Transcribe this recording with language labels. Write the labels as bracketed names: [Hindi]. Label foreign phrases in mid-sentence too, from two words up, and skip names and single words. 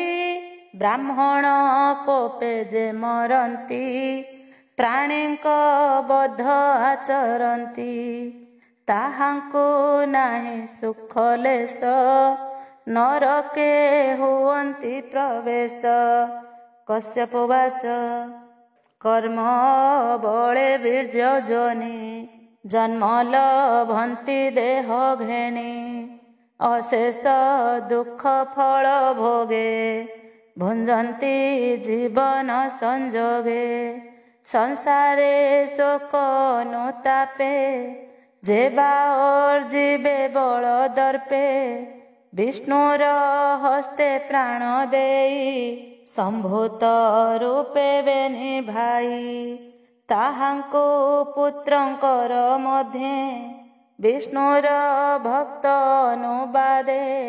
[Odia] ବ୍ରାହ୍ମଣ କୋପେ ଯେ ମରନ୍ତି ପ୍ରାଣୀଙ୍କ ବଧ ଆଚରନ୍ତି। ତାହାଙ୍କୁ ନାହିଁ ସୁଖ ଲେଶ ନରକେ ହୁଅନ୍ତି ପ୍ରବେଶ। କଶ୍ୟପ ଉବାଚ କର୍ମ ବଳେ ବୀର୍ଯ୍ୟ ଯୋନି ଜନ୍ମ ଲଭନ୍ତି ଦେହ ଘେନି ଅଶେଷ ଦୁଖ ଫଳ ଭୋଗେ ଭୁଞ୍ଜନ୍ତି ଜୀବନ ସଂଜୋଗେ ସଂସାରେ ଶୋକ ଅନୁତାପେ ଜେବା ଅର୍ଜିବେ ବଳ ଦର୍ପେ ବିଷ୍ଣୁର ହସ୍ତେ ପ୍ରାଣ ଦେଇ ସଂଭୂତ ରୂପେ ବେନି ଭାଇ ତାହାଂକୋ ପୁତ୍ରଂକର ମଧ୍ୟେ ବିଷ୍ଣୁର ଭକ୍ତ ଅନୁବାଦେ